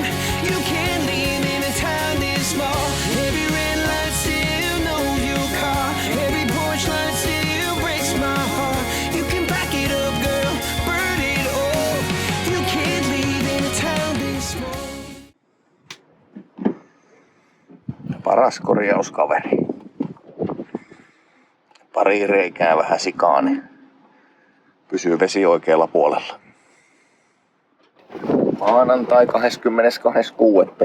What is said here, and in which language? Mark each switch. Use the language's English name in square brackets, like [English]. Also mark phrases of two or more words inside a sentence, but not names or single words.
[English] You can't live in a town this small. Every red light still knows your car. Every porch light still breaks my heart. You can back it up, girl, burn it all. You can't live in a town this small. [Finnish] Paras korjauskaveri. Pari reikää vähän sikaa, niin pysyy vesi oikealla puolella. Maanantai 22.6.